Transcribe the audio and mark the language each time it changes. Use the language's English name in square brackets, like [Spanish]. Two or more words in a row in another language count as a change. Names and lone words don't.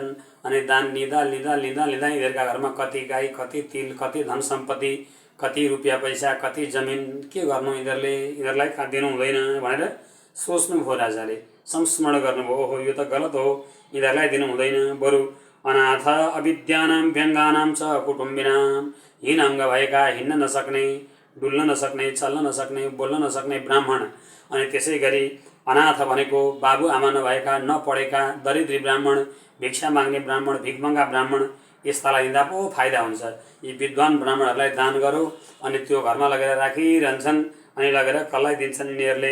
[Nepali] अनि दान लिँदा लिँदा लिँदा लिँदा यिनीहरूका घरमा कति गाई, कति तिल, कति धन सम्पत्ति, कति रुपियाँ पैसा, कति जमिन, के गर्नु यिनीहरूलाई दिनु हुँदैन भनेर सोच्नुभयो राजाले। संस्मरण गर्नुभयो, ओहो यो त गलत हो, यिनीहरूलाई दिनु हुँदैन, बरु [Sanskrit] अनाथ अविद्यानां व्यङ्गानां च कुटुम्बिनां, [Nepali] हीन अङ्ग भएका, हिँड्न नसक्ने, डुल्न नसक्ने, चल्न नसक्ने, बोल्न नसक्ने ब्राह्मण, अनि त्यसै गरी अनाथ भनेको बाबु आमा नभएका, नपढेका, दरिद्री ब्राह्मण, भिक्षा माग्ने ब्राह्मण, भिखमङ्गा ब्राह्मण, यस्तालाई दिँदा पो फाइदा हुन्छ। यी विद्वान ब्राह्मणहरूलाई दान गरौँ अनि त्यो घरमा लगेर राखिरहन्छन् अनि लगेर कसलाई दिन्छन् यिनीहरूले।